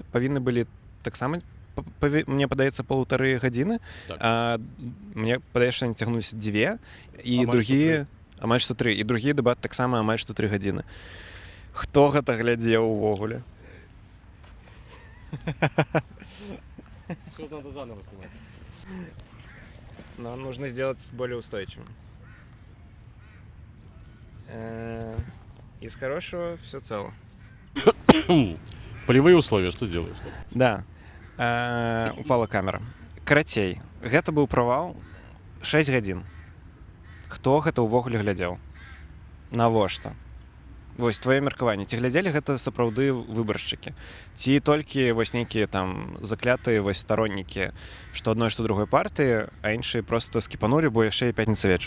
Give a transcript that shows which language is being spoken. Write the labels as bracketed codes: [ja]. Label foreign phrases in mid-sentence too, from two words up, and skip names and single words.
[be] Павінны былі таксама, мне падаецца, 1,5 гадзіны. Так. Мне падаецца, што они цягнуліся 2. І Амаль другія... Амаль што 3. І другі дэбат таксама амаль што 3 гадзіны. Хто гэта глядзеў увогуле? [ru] Всё надо заново снимать. Нам нужно сделать более устойчивым. Из хорошего все цело. Полевые условия, что сделаешь? Да. Упала камера. [be] Карацей, гэта быў правал 6 гадзін. Хто гэта ўвогуле глядзеў? Навошта? Вось твоё меркаванне. Ці глядзелі гэта сапраўды выбаршчыкі? Ці толькі вось нейкія там заклятыя вось староннікі, што адной, што другой партыі, а іншыя проста скіпанулі, бо яшчэ і пятніца вечар?